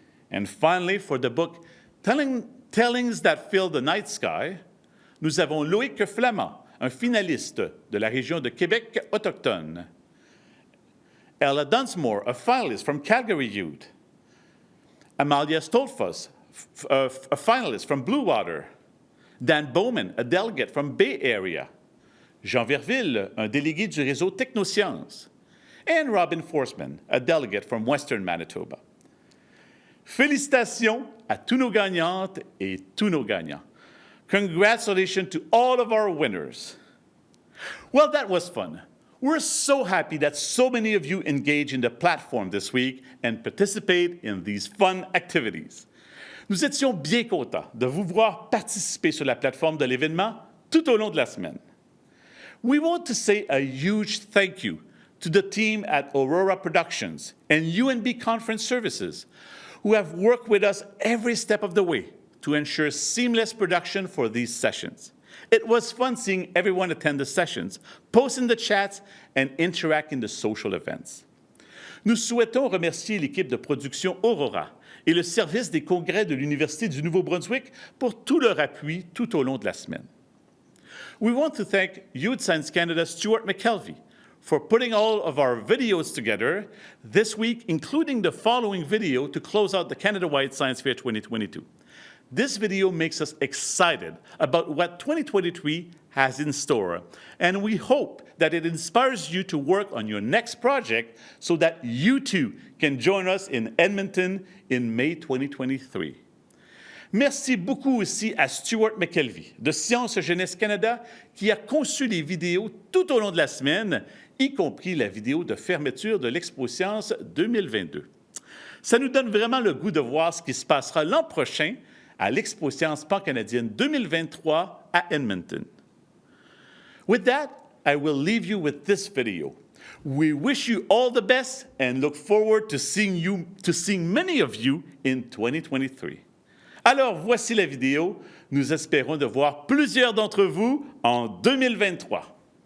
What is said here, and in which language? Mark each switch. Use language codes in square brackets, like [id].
[en] And finally, for the book Tellings That Fill the Night Sky, [fr] nous avons Loïc Flamand, un finaliste de la région de Québec autochtone. [en] Ella Dunsmore, a finalist from Calgary Youth. Amalia Stolfos, a finalist from Blue Water. Dan Bowman, a delegate from Bay Area. Jean Verville, [fr] un délégué du réseau Technosciences. [en] And Robin Forsman, a delegate from Western Manitoba. [fr] Félicitations à tous nos gagnantes et tous nos gagnants. [en] Congratulations to all of our winners. Well, that was fun. We're so happy that so many of you engage in the platform this week and participate in these fun activities. [fr] Nous étions bien contents de vous voir participer sur la plateforme de l'événement tout au long de la semaine. [en] We want to say a huge thank you to the team at Aurora Productions and UNB Conference Services, who have worked with us every step of the way to ensure seamless production for these sessions. It was fun seeing everyone attend the sessions, post in the chats, and interact in the social events. [fr] Nous souhaitons remercier l'équipe de production Aurora et le service des congrès de l'Université du Nouveau-Brunswick pour tout leur appui tout au long de la semaine. [en] We want to thank Youth Science Canada's Stuart McKelvey for putting all of our videos together this week, including the following video to close out the Canada-wide Science Fair 2022. This video makes us excited about what 2023 has in store, and we hope that it inspires you to work on your next project so that you too can join us in Edmonton in May 2023. [fr] Merci beaucoup aussi à Stuart McKelvey de Sciences Jeunesse Canada qui a conçu les vidéos tout au long de la semaine, y compris la vidéo de fermeture de l'Expo Science 2022. Ça nous donne vraiment le goût de voir ce qui se passera l'an prochain à l'Expo Science Pan-Canadienne 2023 à Edmonton. [en] With that, I will leave you with this video. We wish you all the best and look forward to seeing many of you in 2023. [fr] Alors, voici la vidéo. Nous espérons de voir plusieurs d'entre vous en 2023.